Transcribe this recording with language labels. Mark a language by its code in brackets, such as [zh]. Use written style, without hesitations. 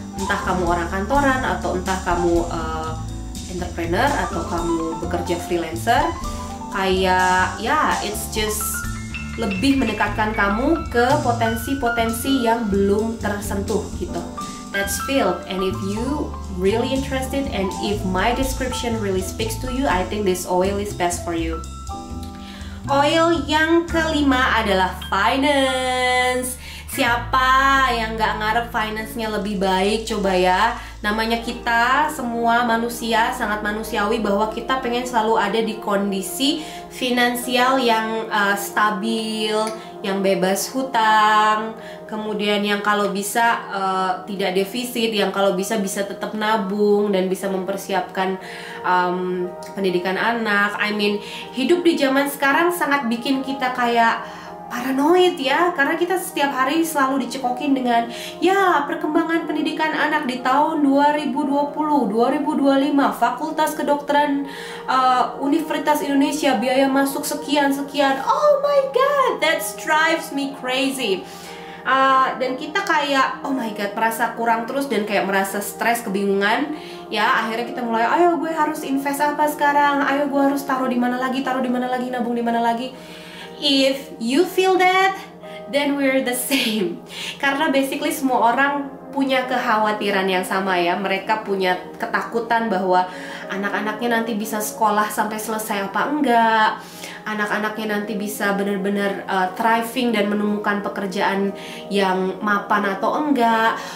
[id] Entah kamu orang kantoran atau entah kamu entrepreneur atau kamu bekerja freelancer, kayak ya [en] it's just [id] lebih mendekatkan kamu ke potensi-potensi yang belum tersentuh gitu. [en] That's field, and if you really interested and if my description really speaks to you, I think this oil is best for you. [id] Oil yang kelima adalah finance. Siapa yang nggak ngarep finance-nya lebih baik, coba ya. Namanya kita semua manusia, sangat manusiawi bahwa kita pengen selalu ada di kondisi finansial yang stabil, yang bebas hutang, kemudian yang kalau bisa tidak defisit, yang kalau bisa tetap nabung dan bisa mempersiapkan pendidikan anak. [en] I mean, [id] hidup di zaman sekarang sangat bikin kita kayak paranoid ya, karena kita setiap hari selalu dicekokin dengan ya perkembangan pendidikan anak di tahun 2020, 2025, Fakultas Kedokteran Universitas Indonesia biaya masuk sekian-sekian. [en] Oh my god, that drives me crazy. [id] Dan kita kayak [en] oh my god, [id] merasa kurang terus dan kayak merasa stres, kebingungan ya. Akhirnya kita mulai, ayo gue harus invest apa sekarang, ayo gue harus taruh di mana lagi, nabung di mana lagi. [en] If you feel that, then we're the same. [id] Karena basically semua orang punya kekhawatiran yang sama ya. Mereka punya ketakutan bahwa anak-anaknya nanti bisa sekolah sampai selesai apa enggak, anak-anaknya nanti bisa benar-benar thriving dan menemukan pekerjaan yang mapan atau enggak.